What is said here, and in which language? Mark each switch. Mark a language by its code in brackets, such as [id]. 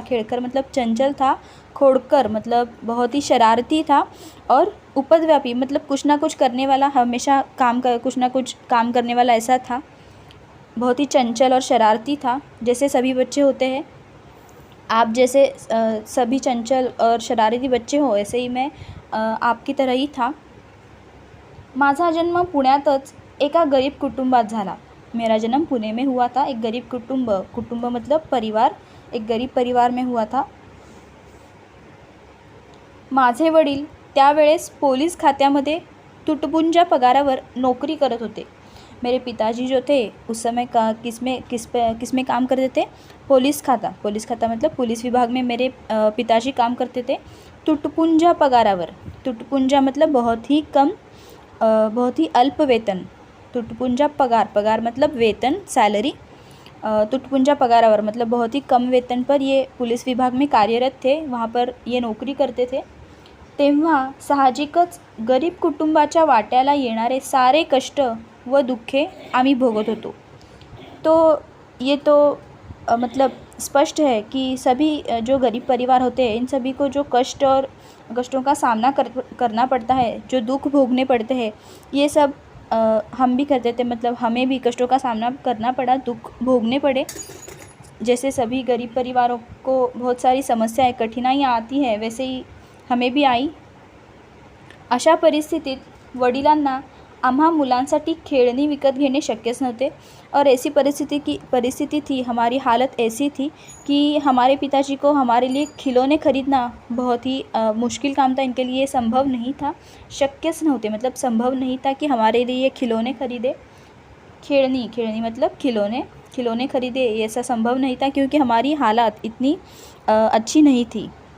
[hi] खेड़कर मतलब चंचल था, खोड़कर मतलब बहुत ही शरारती था और उपद्व्यापी मतलब कुछ ना कुछ करने वाला, हमेशा कुछ ना कुछ काम करने वाला ऐसा था। बहुत ही चंचल और शरारती था, जैसे सभी बच्चे होते हैं। आप जैसे सभी चंचल और शरारती बच्चे हो, ऐसे ही मैं आपकी तरह ही था। [mr] माझा जन्म पुण्यातच एका गरीब कुटुंबात झाला। [hi] मेरा जन्म पुणे में हुआ था। एक गरीब कुटुंब मतलब परिवार, एक गरीब परिवार में हुआ था। [mr] माझे वडील त्यावेळेस पोलीस खात्यामध्ये तुटपुंजा पगारावर नौकरी करत होते। [hi] मेरे पिताजी जो थे उस समय किस में काम करते थे? पुलिस खाता मतलब पुलिस विभाग में मेरे पिताजी काम करते थे। तुटपुंजा पगारावर, तुटपुंजा मतलब बहुत ही कम, बहुत ही अल्प वेतन। तुटपुंजा पगार मतलब वेतन, सैलरी। तुटपुंजा पगारावर मतलब बहुत ही कम वेतन पर ये पुलिस विभाग में कार्यरत थे, वहाँ पर ये नौकरी करते थे। [mr] तेव्हा साहजिकच गरीब कुटुंबाच्या वाट्याला येणारे सारे कष्ट व दुःखे आम्ही भोगत होतो। [hi] तो ये तो मतलब स्पष्ट है कि सभी जो गरीब परिवार होते हैं, इन सभी को जो कष्टों का सामना करना पड़ता है, जो दुख भोगने पड़ते हैं, ये सब हम भी करते थे। मतलब हमें भी कष्टों का सामना करना पड़ा, दुख भोगने पड़े। जैसे सभी गरीब परिवारों को बहुत सारी समस्याएं, कठिनाइयाँ आती हैं, वैसे ही हमें भी आई। [mr] अशा परिस्थितीत वडिलांना आम्हा मुलांसाठी खेळणी विकत घेणे शक्यच नव्हते। [hi] और ऐसी परिस्थिति थी, हमारी हालत ऐसी थी कि हमारे पिताजी को हमारे लिए खिलौने खरीदना बहुत ही मुश्किल काम था। इनके लिए संभव नहीं था, [mr] शक्यच नव्हते, [hi] मतलब संभव नहीं था कि हमारे लिए खिलौने खरीदे। खेळणी मतलब खिलौने खरीदे, ऐसा संभव नहीं था क्योंकि हमारी हालत इतनी अच्छी नहीं थी।